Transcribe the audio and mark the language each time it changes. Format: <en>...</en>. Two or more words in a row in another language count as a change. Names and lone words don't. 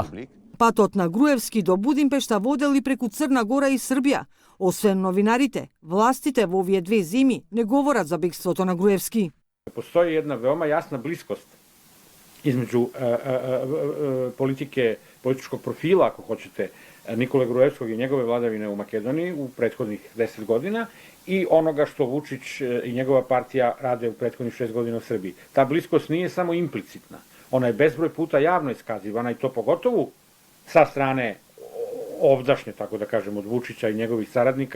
<mk>Патот на Груевски до Будимпешта водел и преку Црна Гора и Србија. Освен новинарите, властите во овие две земји не говорат за бегството на Груевски.</mk> <sr>Постои една веома јасна блискост измеѓу политичкog профила, ако хочете, Николе Груевскog и негове владавине у Македонiji u prethodnih 10 godina i onoga što Vučić i njegova partija rade u prethodnih 6 godina u Srbiji. Ta bliskost nije samo implicitna, ona je bezbroj puta javno iskazivana i to pogotovo sa strane ovdašnje, tako da kažem, od Vučića i njegovih saradnika.</sr>